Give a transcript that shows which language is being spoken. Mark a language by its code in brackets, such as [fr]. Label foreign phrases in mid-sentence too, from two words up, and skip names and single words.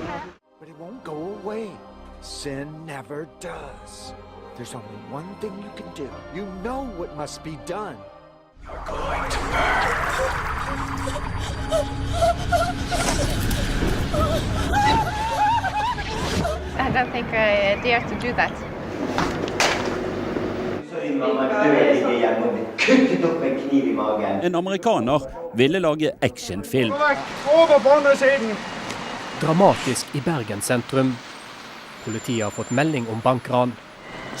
[en] But it won't go away. Sin never does. There's only one thing you can do. You know what must be done. You're going to burn. I don't think I dare to do that. [no] En amerikaner ville lage actionfilm. Dramatisk i Bergen sentrum. Politiet har fått melding om bankran.